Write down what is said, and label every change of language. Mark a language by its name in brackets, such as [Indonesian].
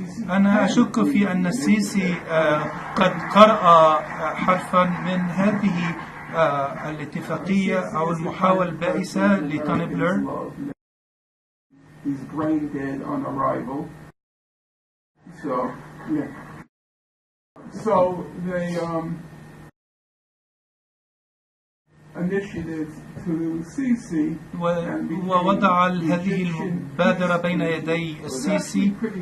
[Arabic] أنا أشك في أن السيسي قد قرأ حرفا من هذه الاتفاقية أو المحاولة البائسة لتوني بلير. [English] He's brain dead on arrival. So, yeah. So they initiated to Sisi. [Arabic] ووضع هذه المبادرة بين يدي السيسي.